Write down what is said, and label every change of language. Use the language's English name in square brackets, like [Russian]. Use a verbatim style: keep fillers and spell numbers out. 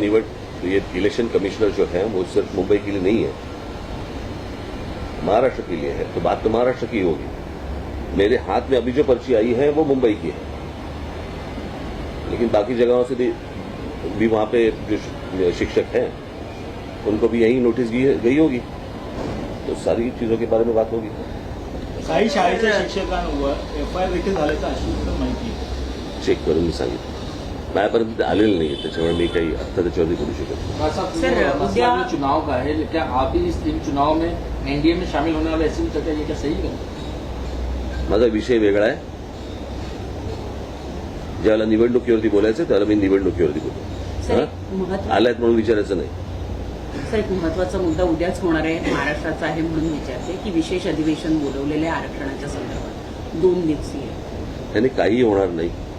[Hindi] निवड ये election commissioner जो है वो सिर्फ मुंबई के लिए नहीं है, महाराष्ट्र के लिए है. तो बात तो महाराष्ट्र की होगी. मेरे हाथ में अभी जो पर्ची आई है वो मुंबई की है, लेकिन बाकी जगहों से भी, भी वहां पे जो शि- शिक्षक हैं उनको भी यही नोटिस गई गई होगी. तो सारी चीजों के बारे में बात होगी. [Marathi] काही शाळेच्या शिक्षकांवर एफ आय आर देखील झाल्याचं आश्वासन माहिती आहे. चेक करून मी सांगितलं, माझ्यापर्यंत आलेलं नाही, त्याच्यामुळे मी काही आत्ता त्याच्यावरती करू शकत नाही. [Hindi] भाई साहब, सर, ये मसला [Marathi] उद्या- [Hindi] भी चुनाव का है, क्या आप भी इस इन चुनाव में एनडीए में शामिल होने वाले ऐसी चर्चा ये क्या सही है? [Marathi] माझा विषय वेगळा आहे. ज्याला निवडणुकीवरती बोलायचं त्याला मी निवडणुकीवरती बोलतो. सर, हा? एक महत्त्वाचं- आलायत म्हणून विचारायचं नाही. सर, एक महत्वाचा मुद्दा उद्याच होणार आहे, महाराष्ट्राचा आहे म्हणून विचारते की विशेष अधिवेशन बोलवलेले आहे आरक्षणाच्या संदर्भात, दोन दिवसीय. त्याने काही होणार नाही.